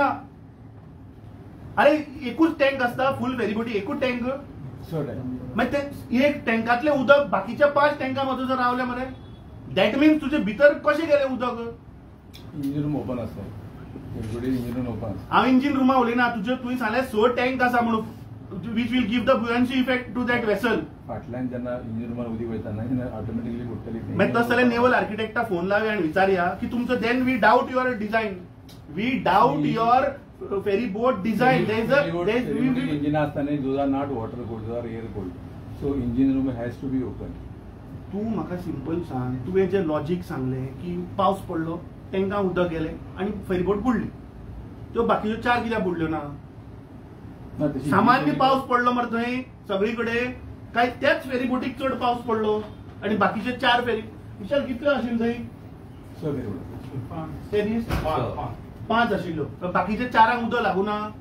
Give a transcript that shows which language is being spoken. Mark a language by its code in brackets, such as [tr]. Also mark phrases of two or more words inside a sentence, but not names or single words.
[kok] अरे एकूच टँक असता फुल फेरीबोटी एकूच टँक मागीर ते एक टँकातले उदक बाकीच्या 5 टँकां मदीं जर रावले मरे [en] that means [kok] तुजे भितर कशें गेले उदक. [en] engine room open आसता. engine room open. [kok] हांव [en] engine room [kok] उलयना तुजे तुवें सांगलें 6 टँक आसा म्हणून [en] which will give the buoyancy effect to that vessel. [kok] फाटल्यान जेन्ना इंजिन रूमान उदक वयता ना ऑटोमॅटिकली बुडटली. मागीर तस जाल्यार [en] naval architect [kok] फोन लावया आनी विचारया की तुमचो [en] then we doubt your design. we doubt your ferry boat design. engine asthana those are not water cooled, those are air cooled, so engine room has to be open. [kok] तू म्हाका सिंपल सांग तुवें जे लॉजिक सांगले की पावस पडलो टँकां उदक गेले आणि फेरीबोट बुडली त्यो बाकीच्यो 4 कित्याक बुडल्यो ना. सामान्य पावस पडलो मरे थंय सगळीकडे काय त्याच फेरीबोटीक चड पावस पडलो आणि बाकीचे 4 फेरी विशाल कितल्यो आशिल्ल्यो थंय 5 आशिल्ल्यो बाकीचे 4 उदक लागू ना.